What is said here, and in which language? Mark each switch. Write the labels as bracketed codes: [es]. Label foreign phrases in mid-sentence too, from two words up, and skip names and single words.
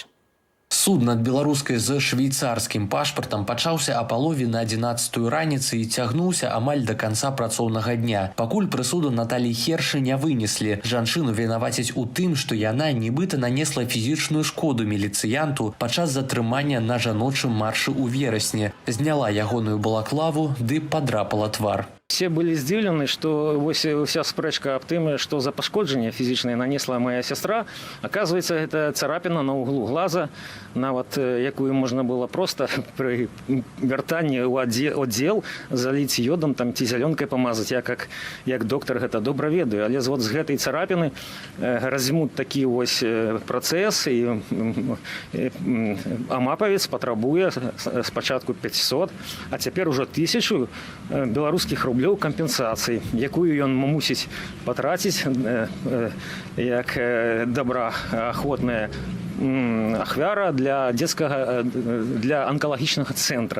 [be] Суд над беларускай з швейцарскім пашпартам пачаўся а палове на 11-ю раніцы і цягнуўся амаль да канца працоўнага дня. Пакуль прысуду Наталлі Хершы не вынеслі. Жанчыну вінавацяць у тым, што яна нібыта нанесла фізічную шкоду міліцыянту падчас затрымання на жаночым маршы ў верасні. Зняла ягоную балаклаву ды падрапала твар. [ru] Все были [be] здзіўлены, што вся спрэчка аб тым, што за пашкоджанне фізічнае нанесла моя сястра. [ru] Оказывается, [be] гэта царапіна [ru] на углу глаза, [be] нават якую можна было просто пры вяртанні ў аддзел заліць йодам там ці зялёнкай памазаць. Я як доктар гэта добра ведаю, але вот з гэтай царапіны разьмут такі вось працэс і амапавец патрабуе спачатку 500, а цяпер ужо 1000 беларускіх рублёў кампенсацыі, якую ён мусіць патраціць як добраахвотная ахвяра для анкалагічнага цэнтра.